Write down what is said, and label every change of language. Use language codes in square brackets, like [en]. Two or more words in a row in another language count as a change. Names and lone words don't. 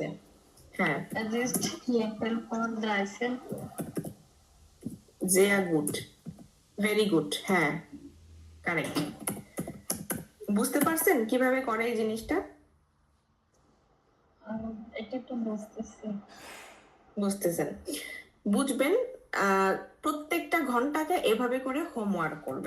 [bn] হ্যাঁ, [de] Es ist Viertel vor 13. sehr gut, [en] very good, [bn] হ্যাঁ, কারেক্ট। বুঝতে পারছেন কিভাবে করে এই জিনিসটা? এটা একটু বুঝতেছি। বুঝতেছেন, বুঝবেন। প্রত্যেকটা ঘন্টাকে এভাবে করে হোমওয়ার্ক করবেন।